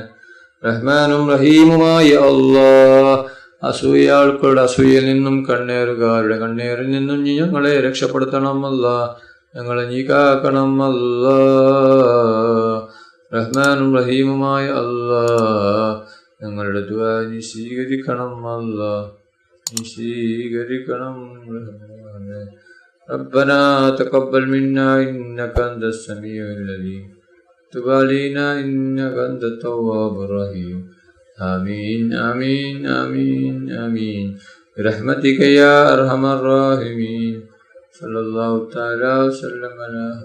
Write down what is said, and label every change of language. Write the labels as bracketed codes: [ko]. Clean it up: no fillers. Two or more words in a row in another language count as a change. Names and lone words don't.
[ml] റഹ്മാനും റഹീമുമായ അല്ലാ, അസൂയാൾക്കളുടെ അസൂയയിൽ നിന്നും കണ്ണേറുകാരുടെ കണ്ണേറിൽ നിന്നും നീ ഞങ്ങളെ രക്ഷപ്പെടുത്തണം അല്ലാ. ഞങ്ങളെ നീ കാക്കണം അല്ലാ. റഹ്മാനും റഹീമുമായ അല്ലാ, ഞങ്ങളുടെ ദുആ നീ സ്വീകരിക്കണം അല്ലാ. നീ സ്വീകരിക്കണം റഹ്മാനെ. [ar] ربنا تقبل منا إنك أنت السميع العليم تب علينا إنك أنت التواب الرحيم آمين آمين آمين آمين برحمتك يا أرحم الراحمين صلى الله تعالى وسلم على